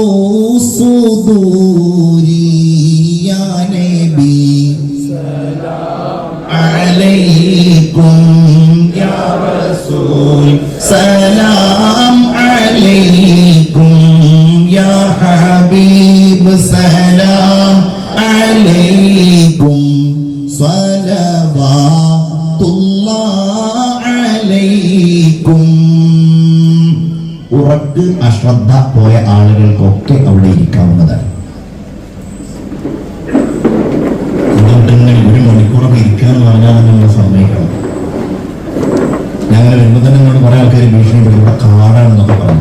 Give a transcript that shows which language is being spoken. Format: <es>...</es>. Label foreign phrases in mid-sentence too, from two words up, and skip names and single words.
<ar>الصدور يا نبي سلام عليكم يا رسول سلام عليكم يا حبيب سلام عليكم صلوات الله عليكم.</ar> <ml>ഉറക്ക് അശ്രദ്ധ പോയ ആളുകൾക്കൊക്കെ അവിടെ ഇരിക്കാവുന്നതാണ്. അതുകൊണ്ടിങ്ങനെ 1 മണിക്കൂറൊക്കെ ഇരിക്കാന്ന് പറഞ്ഞാൽ നമ്മൾ സമ്മതിക്കണം. ഞങ്ങൾ വരുമ്പോൾ തന്നെ എന്നോട് കുറെ ആൾക്കാർ ഭീഷണിപ്പെടും, ഇവിടെ കാടാണെന്നൊക്കെ പറഞ്ഞിട്ട്.</ml>